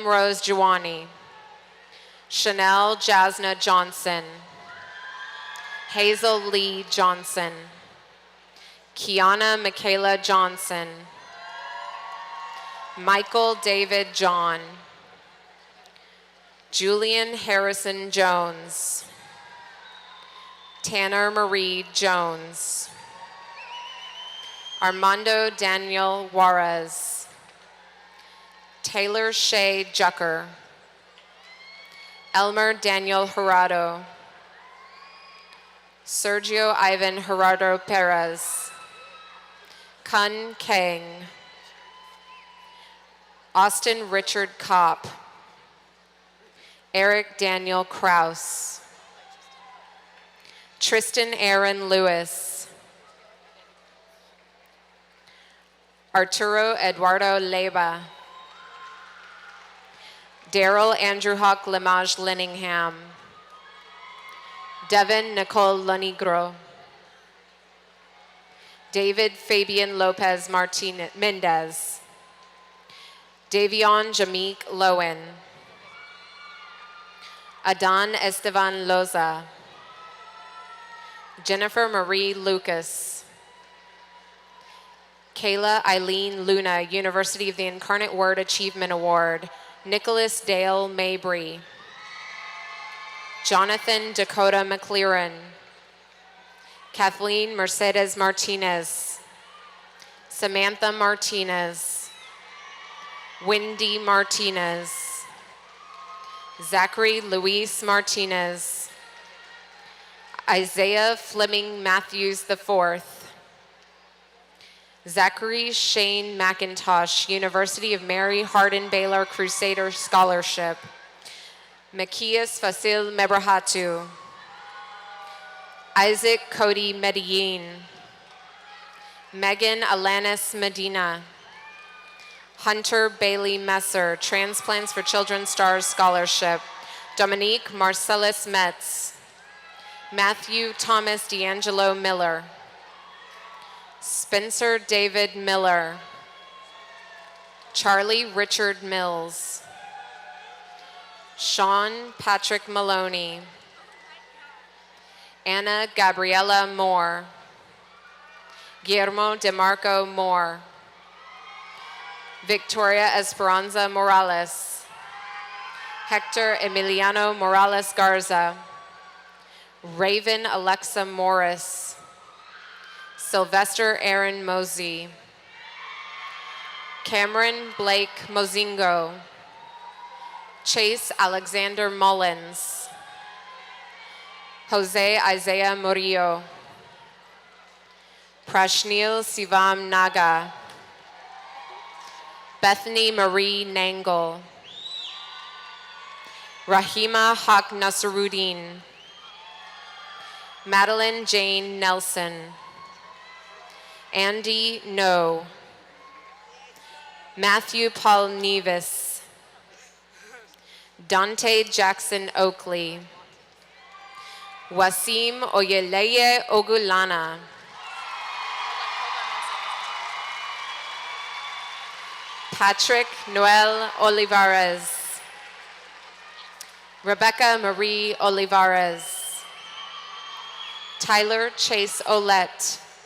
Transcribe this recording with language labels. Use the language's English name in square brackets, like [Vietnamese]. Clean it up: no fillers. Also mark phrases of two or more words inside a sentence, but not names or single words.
[English] Rose Juwani, Chanel Jasna Johnson, Hazel Lee Johnson, Kiana Michaela Johnson, Michael David John, Julian Harrison Jones, Tanner Marie Jones, Armando Daniel Juarez, Taylor Shay Jucker, Elmer Daniel Gerardo, Sergio Ivan Gerardo Perez, Kun Kang, Austin Richard Kopp, Eric Daniel Kraus, Tristan Aaron Lewis, Arturo Eduardo Leyva, Daryl Andrew Hawk Limage Linningham, Devin Nicole Lonigro, David Fabian Lopez Martinez Mendez, Davion Jameek Lowen, Adan Estevan Loza, Jennifer Marie Lucas, Kayla Eileen Luna, University of the Incarnate Word Achievement Award, Nicholas Dale Mabry, Jonathan Dakota McLaren, Kathleen Mercedes Martinez, Samantha Martinez, Wendy Martinez, Zachary Luis Martinez, Isaiah Fleming Matthews IV, Zachary Shane McIntosh, University of Mary Hardin Baylor Crusader Scholarship, Macias Fasil Mebrahatu, Isaac Cody Medellin, Megan Alanis Medina, Hunter Bailey Messer, Transplants for Children Stars Scholarship, Dominique Marcellus Metz, Matthew Thomas D'Angelo Miller, Spencer David Miller, Charlie Richard Mills, Sean Patrick Maloney, Anna Gabriella Moore, Guillermo DeMarco Moore, Victoria Esperanza Morales, Hector Emiliano Morales Garza, Raven Alexa Morris, Sylvester Aaron Mosey, Cameron Blake Mozingo, Chase Alexander Mullins, Jose Isaiah Murillo, Prashnil Sivam Naga, Bethany Marie Nangle, Rahima Haq Nasruddin, Madeline Jane Nelson, Andy No, Matthew Paul Nevis, Dante Jackson Oakley, Wasim Oyeleye Ogulana, Patrick Noel Olivares, Rebecca Marie Olivares, Tyler Chase Olette,